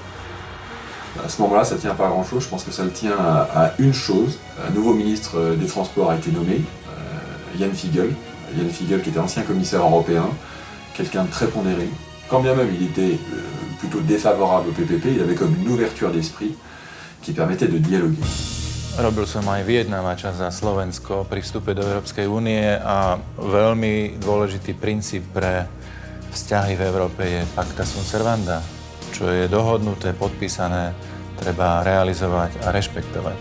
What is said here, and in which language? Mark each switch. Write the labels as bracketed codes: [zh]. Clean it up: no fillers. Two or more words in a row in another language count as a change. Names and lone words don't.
[fr] À ce moment-là, ça ne tient pas à grand-chose. Je pense que ça le tient à une chose. Un nouveau ministre des Transports a été nommé, Jan Figel. Jan Figel qui était ancien commissaire européen, quelqu'un de très pondéré. Quand bien même il était plutôt défavorable au PPP, il avait comme une ouverture d'esprit qui permettait de dialoguer. [sk] Robil som aj vyjednávača za Slovensko pri vstupe do Európskej únie a veľmi dôležitý princíp pre vzťahy v Európe je [la] pacta sunt servanda. [sk] Čo je dohodnuté, podpísané, treba realizovať a rešpektovať.